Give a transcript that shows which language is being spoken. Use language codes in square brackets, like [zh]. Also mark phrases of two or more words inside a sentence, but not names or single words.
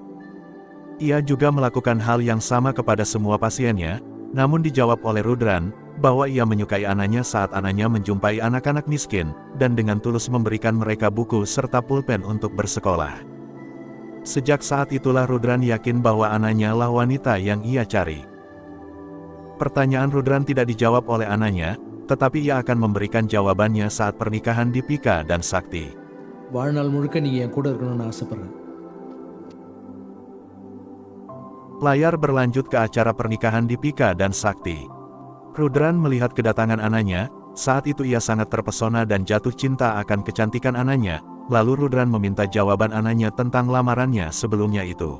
[id] Ia juga melakukan hal yang sama kepada semua pasiennya, namun dijawab oleh Rudran, bahwa ia menyukai anaknya saat anaknya menjumpai anak-anak miskin, dan dengan tulus memberikan mereka buku serta pulpen untuk bersekolah. Sejak saat itulah Rudran yakin bahwa anaknya lah wanita yang ia cari. Pertanyaan Rudran tidak dijawab oleh anaknya, tetapi ia akan memberikan jawabannya saat pernikahan Dipika dan Sakti. [ta] வாழ்நாள் முழுக்க நீங்க என் கூட இருக்கணும்னு ஆசைப்படுறேன் [id] Layar berlanjut ke acara pernikahan Dipika dan Sakti. Rudran melihat kedatangan anaknya, saat itu ia sangat terpesona dan jatuh cinta akan kecantikan anaknya, lalu Rudran meminta jawaban anaknya tentang lamarannya sebelumnya itu.